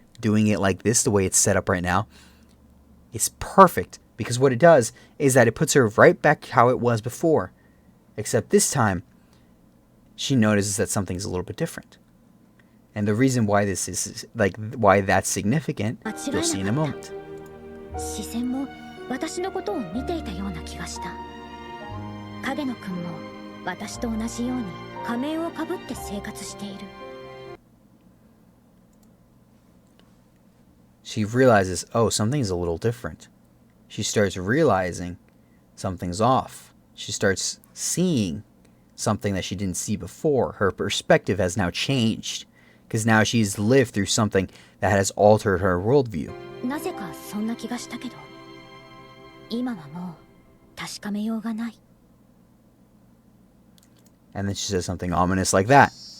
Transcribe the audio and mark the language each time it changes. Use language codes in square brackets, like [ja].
[en] Doing it like this, the way it's set up right now, it's perfect because what it does is that it puts her right back how it was before. Except this time, she notices that something's a little bit different. And the reason why this is, like, why that's significant, you'll see in a moment. [ja] 視線も私のことを見ていたような気がした。影野くんも私と同じように仮面をかぶって生活している。 [en] She realizes, oh, something's a little different. She starts realizing something's off. She starts seeing something that she didn't see before. Her perspective has now changed because now she's lived through something that has altered her worldview. [ja] なぜかそんな気がしたけど、今はもう確かめようがない。 [en] And then she says something ominous like that.